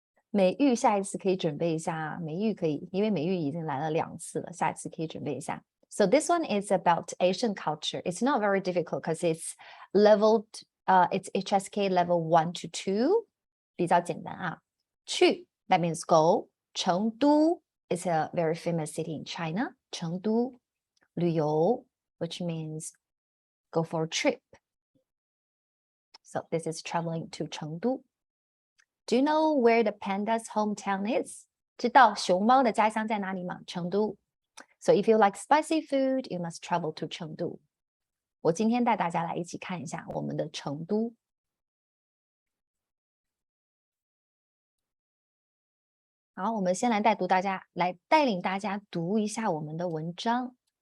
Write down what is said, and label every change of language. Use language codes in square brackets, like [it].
[zh] 美玉下一次可以准备一下，美玉可以，因为美玉已经来了2次了，下一次可以准备一下。 [en] So this one is about Asian culture. It's not very difficult because it's leveled, it's HSK level 1 to 2, [zh] 比较简单啊。 [en] 去 that means go. 成都 is a very famous city in China. 成都旅游 which means go for a trip. So this is traveling to 成都。Do you know where the panda's hometown is? [zh] 知道熊猫的家乡在哪里吗？ [en] 成都。So if you like spicy food, you must travel to 成都。 [zh] 我今天带大家来一起看一下我们的成都。好，我们先来带领大家读一下我们的文章。